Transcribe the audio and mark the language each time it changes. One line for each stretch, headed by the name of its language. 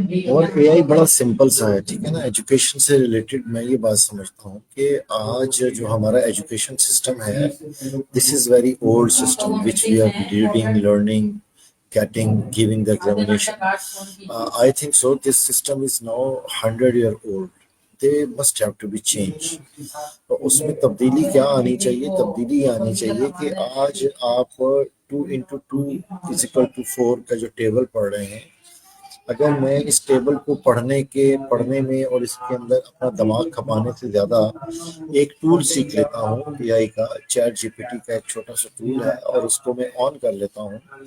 Urdu: اور اے آئی بڑا سمپل سا ہے، ٹھیک ہے نا. ایجوکیشن سے ریلیٹڈ میں یہ بات سمجھتا ہوں کہ آج جو ہمارا ایجوکیشن سسٹم ہے،
English: This is very old system which we are reading, learning, getting, giving the examination. I think so. This system is now 100 year old. They must have to be changed.
Urdu: تو اس میں تبدیلی کیا آنی چاہیے؟ تبدیلی یہ آنی چاہیے کہ آج آپ 2 into 2 = 4 کا جو ٹیبل پڑھ رہے ہیں، اگر میں اس ٹیبل کو پڑھنے میں اور اس کے اندر اپنا دماغ کھپانے سے زیادہ ایک ٹول سیکھ لیتا ہوں، اے آئی کا، چیٹ جی پی ٹی کا ایک چھوٹا سا ٹول ہے، اور اس کو میں آن کر لیتا ہوں،